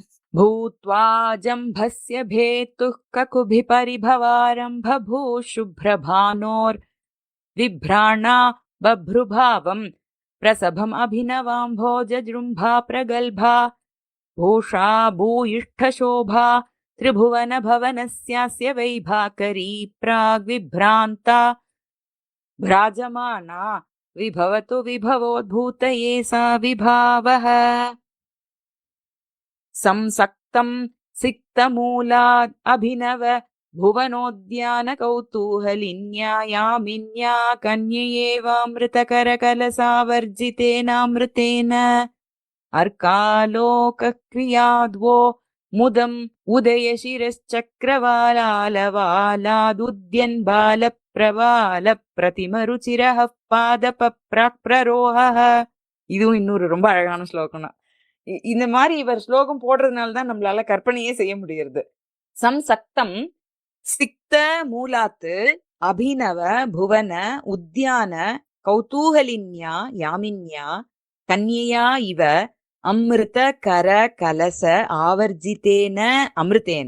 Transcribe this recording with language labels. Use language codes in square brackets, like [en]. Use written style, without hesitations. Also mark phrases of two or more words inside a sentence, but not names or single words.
[sa] भूत्वा जम्भस्य भेत्तुः ककुभि परिभवारम्भ भूःशुभ्रभानोर् बिभ्राणा बभ्रुभावं प्रसभम् अभिनवाम्भोज जृम्भा प्रगल्भा भूषा भूयिष्ठशोभा त्रिभुवन भवनस्यास्य वैभाकरी प्राक् विभ्रान्ता भ्राजमाना विभवतु विभवोद्भूतये सा विभावः. संसक्तं सिक्तमूलाद् अभिनव भुवनोद्यान कौतूहलिन्या यामिन्या कन्ययेवामृतकरकलसावर्जितेनामृतेन अर्कालोकक्रियाद्वो मुदम् उदयशिरश्चक्रवालालवालादुद्यन् बालप्रवालप्रतिमरुचिरः पादपप्राक्प्ररोहः. [ta] இதுவும் இன்னொரு ரொம்ப அழகான ஸ்லோகம் தான். இந்த மாதிரி இவர் ஸ்லோகம் போடுறதுனாலதான் நம்மளால கற்பனையே செய்ய முடியறது. [sa] संसक्तं सिक्त मूलात्तु अभिनव भुवन उद्यान कौतूहलिन्या यामिन्या कन्यया इव अमृत कर कलश आवर्जितेन अमृतेन.